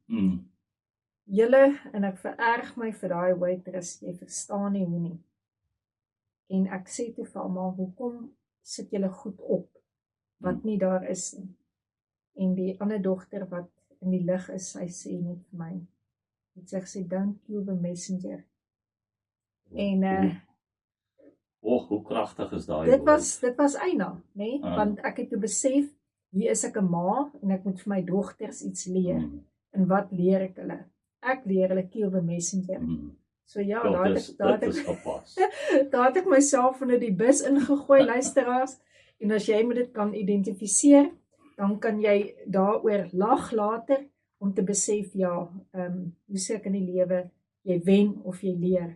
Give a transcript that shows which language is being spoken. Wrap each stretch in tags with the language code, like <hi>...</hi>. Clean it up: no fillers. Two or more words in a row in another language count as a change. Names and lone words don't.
<af>Julle, en ek vererg my vir daai waitress, jy verstaan nie hoe nie. En ek sê toe vir almal, hoekom sit julle goed op, wat nie daar is nie. En die ander dogter wat in die lig is, sy sê net vir my, het sy gesê,</af> <en>don't kill the messenger.</en> <af>En hoe kragtig is daai woord? Dit was eina, nee? Want ek het toe besef, hier is ek 'n ma, en ek moet vir my dogters iets leer. En wat leer ek hulle? Ek leer hulle</af> <en>kill the messenger.</en> <af>So ja, daar het ek myself onder die bus ingegooi, luisteraars, en as jy met dit kan identifiseer, dan kan jy daaroor lag later, om te besef, ja, hoe sê ek in die lewe, jy wen of jy leer.</af>